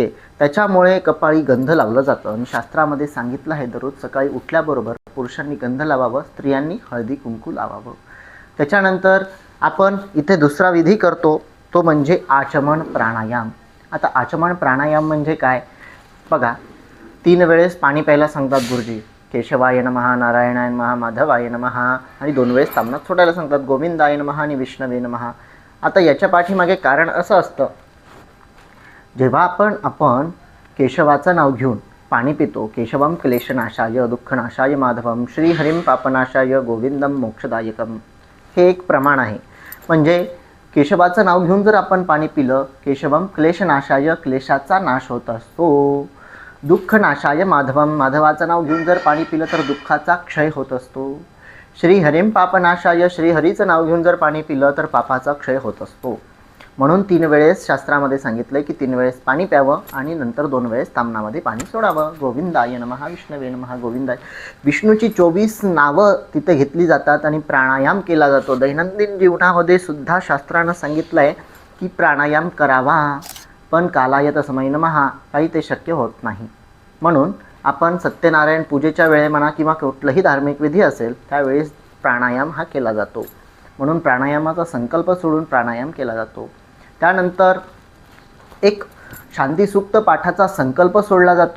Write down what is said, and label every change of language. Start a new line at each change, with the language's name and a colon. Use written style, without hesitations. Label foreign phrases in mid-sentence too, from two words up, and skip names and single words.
Marathi: त्याच्यामुळे कपाळी गंध लावलं जातं आणि शास्त्रामध्ये सांगितलं आहे दररोज सकाळी उठल्याबरोबर पुरुषांनी गंध लावावं, स्त्रियांनी हळदी कुंकू लावावं। त्याच्यानंतर आपण इथे दुसरा विधी करतो, तो म्हणजे आचमन प्राणायाम। आता आचमन प्राणायाम म्हणजे काय बघा, 3 वेळेस पाणी प्यायला सांगतात गुरुजी,
Sanskrit: केशवाय नमः, नारायणाय नमः, माधवाय नमः,
Marathi: आणि 2 वेळेस तांबणात सोडायला सांगतात,
Sanskrit: गोविंदाय नमः आणि विष्णवे नमः।
Marathi: आता याच्या पाठीमागे कारण असं असतं, जेव्हा आपण केशवाचं नाव घेऊन पाणी पितो,
Sanskrit: केशवम क्लेशनाशाय दुःखनाशाय माधवम श्रीहरिम पापनाशाय गोविंदम मोक्षदायकम,
Marathi: हे एक प्रमाण आहे। म्हणजे केशवाचं नाव घेऊन जर आपण पाणी पिलं,
Sanskrit: केशवम क्लेशनाशाय,
Marathi: क्लेशाचा नाश होत असतो,
Sanskrit: दुःखनाशाय माधवम,
Marathi: माधवाचं नाव घेऊन जर पाणी पिलं तर दुःखाचा क्षय होत असतो,
Sanskrit: श्रीहरिम पापनाशाय,
Marathi: श्रीहरीचं नाव घेऊन जर पाणी पिलं तर पापाचा क्षय होत असतो. म्हणून 3 वेळेस शास्त्रामध्ये सांगितलं की 3 वेळेस पाणी प्यावं आणि नंतर 2 वेळेस तामनामध्ये पाणी सोडावं.
Sanskrit: गोविंदाय नमः, विष्णवे नमः, गोविंदाय.
Marathi: विष्णूची 24 नावं तिथे घेतली जातात आणि प्राणायाम केला जातो. दैनंदिन जीवनामध्ये सुद्धा शास्त्रानं सांगितलं आहे की प्राणायाम करावा, पण
Sanskrit: कालाय तस्मै नमः,
Marathi: काही ते शक्य होत नाही. म्हणून आपण सत्यनारायण पूजेच्या वेळे म्हणा किंवा कुठलंही धार्मिक विधी असेल त्यावेळेस प्राणायाम हा केला जातो. म्हणून प्राणायामाचा संकल्प सोडून प्राणायाम केला जातो. त्यानंतर एक शांतीसूक्त पाठाचा संकल्प सोडला जातो.